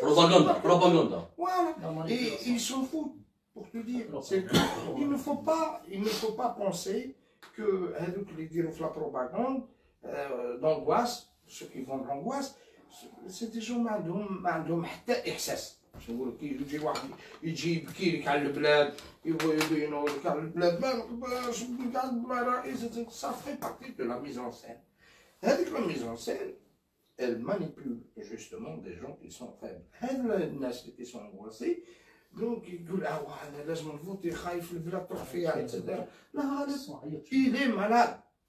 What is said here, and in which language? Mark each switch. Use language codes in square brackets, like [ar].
[fr] Propagande. Voilà. Et ils s'en foutent, pour te dire. Il ne faut pas penser que les dire la propagande d'angoisse, ceux qui vendent l'angoisse, c'est des gens [ar] ما عندهم حتى إحساس. باش نقول لك يجي واحد يجي يبكي لك على البلاد يبينوا لك على البلاد ما نقدرش نقعد بلا رئيس [fr] ça fait partie de la mise en scène. [ar] هذيك [fr] la mise en scène elle manipule justement des gens qui sont faibles. [ar] هاد الناس اللي [fr] sont angoissés donc [ar] يقول انا لازم نفوتي خايف البلاد تروح فيها etc. لا غالب [fr] il est malade.